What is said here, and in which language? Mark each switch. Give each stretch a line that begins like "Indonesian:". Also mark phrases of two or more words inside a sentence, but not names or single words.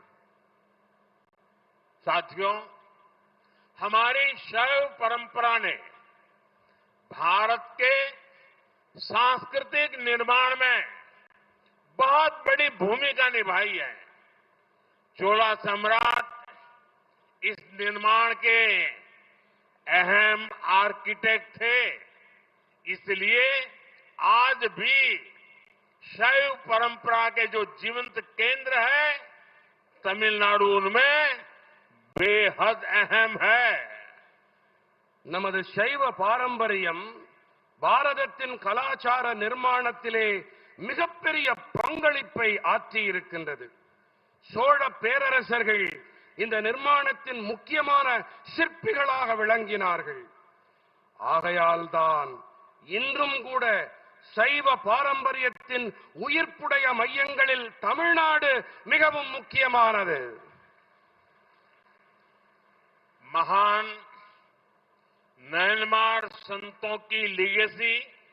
Hindi: साथियों, हमारी शैव परंपरा ने भारत के सांस्कृतिक निर्माण में बहुत बड़ी भूमिका निभाई है. चोला सम्राट इस निर्माण के अहम आर्किटेक्ट थे. इसलिए आज भी शैव परंपरा के जो जीवंत केंद्र है तमिलनाडु उनमें बेहद अहम है।
Tamil: நமது சைவ பாரம்பரியம் பாரதத்தின் கலாச்சார நிர்மாணத்திலே மிகப்பெரிய பங்களிப்பை ஆற்றியிருக்கின்றது. சோழ பேரரசர்கள் இந்த நிர்மாணத்தின் முக்கியமான சிற்பிகளாக விளங்கினார்கள். ஆகையால்தான் இன்றும் கூட சைவ பாரம்பரியத்தின் உயிர்ப்புடைய மையங்களில் தமிழ்நாடு மிகவும் முக்கியமானது.
Hindi: महान नयनमार संतों की लीगेसी